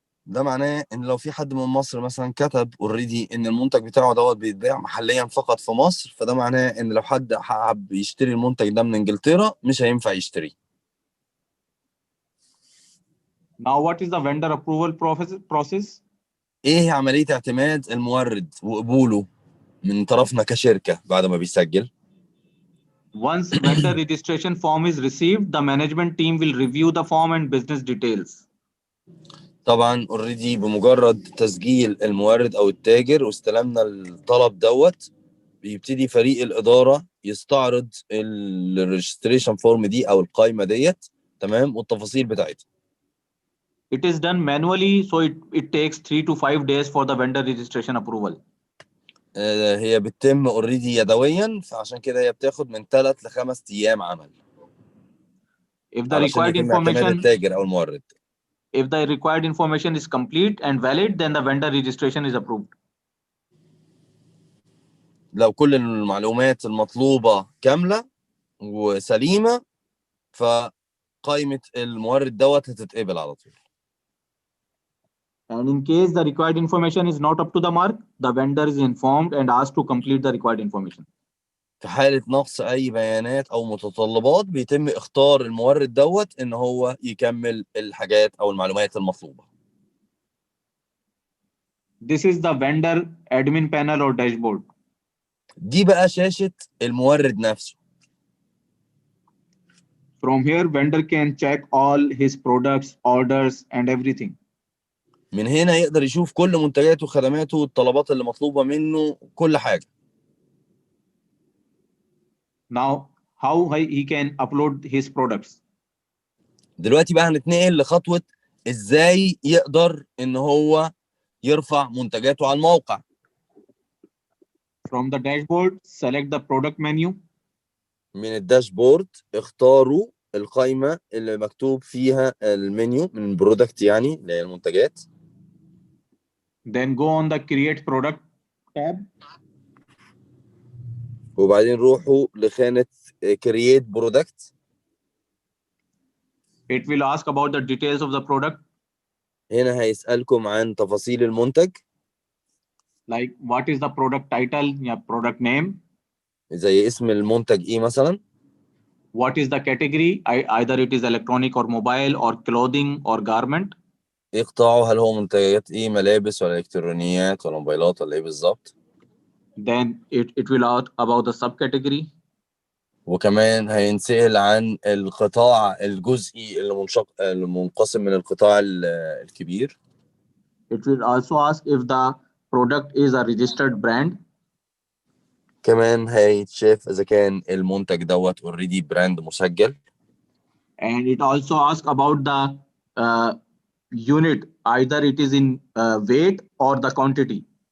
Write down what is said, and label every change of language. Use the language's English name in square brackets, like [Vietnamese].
[Arabic] ده معناه ان لو في حد من مصر مثلا كتب اوريدي ان المنتج بتاعه دوت بيتباع محليا فقط في مصر، فده معناه ان لو حد حب يشتري المنتج ده من انجلترا مش هينفع يشتريه. [English] Now, what is the vendor approval process? [Arabic] ايه عملية اعتماد المورد وقبوله من طرفنا كشركة بعد ما بيسجل؟ [English] Once vendor registration form is received, the management team will review the form and business details. [Arabic] طبعا اوريدي بمجرد تسجيل المورد او التاجر واستلمنا الطلب دوت بيبتدي فريق الإدارة يستعرض الريجستريشن فورم دي او القائمة ديت تمام والتفاصيل بتاعتها. [English] It is done manually, so it takes 3 to 5 days for the vendor registration approval. [Arabic] هي بتتم اوريدي يدويا، فعشان كده هي بتاخد من 3 ل5 ايام عمل. [English] If the [Arabic] علشان [English] required [Arabic] يتم اعتماد [English] information [Arabic] التاجر او المورد. [English] If the required information is complete and valid, then the vendor registration is approved. [Arabic] لو كل المعلومات المطلوبة كاملة وسليمة فقائمة المورد دوت هتتقبل على طول. [English] And in case the required information is not up to the mark, the vendor is informed and asked to complete the required information. [Arabic] في حالة نقص أي بيانات أو متطلبات بيتم اختار المورد دوت إن هو يكمل الحاجات أو المعلومات المطلوبة. [English] This is the vendor admin panel or dashboard. [Arabic] دي بقى شاشة المورد نفسه. [English] From here, vendor can check all his products, orders, and everything. [Arabic] من هنا يقدر يشوف كل منتجاته وخدماته والطلبات اللي مطلوبة منه كل حاجة. [English] Now, how he can upload his products? [Arabic] دلوقتي بقى هنتنقل لخطوة إزاي يقدر إن هو يرفع منتجاته على الموقع. [English] From the dashboard, select the product menu. [Arabic] من الداشبورد اختاروا القائمة اللي مكتوب فيها المنيو من البرودكت يعني اللي هي المنتجات. [English] Then go on the create product tab. [Arabic] وبعدين روحوا لخانة create product. [English] It will ask about the details of the product. [Arabic] هنا هيسألكم عن تفاصيل المنتج. [English] Like what is the product title? Yeah, product name. [Arabic] زي اسم المنتج ايه مثلا. [English] What is the category? Either it is electronic or mobile or clothing or garment. [Arabic] ايه قطاعه، هل هو منتجات ايه، ملابس ولا الكترونيات ولا موبايلات ولا ايه بالظبط. [English] Then it will out about the subcategory. [Arabic] وكمان هينسأل عن القطاع الجزئي اللي منقسم من القطاع الكبير. [English] It will also ask if the product is a registered brand. [Arabic] كمان هيتشاف اذا كان المنتج دوت اوريدي براند مسجل. [English] And it also asks about the unit, either it is in weight or the quantity.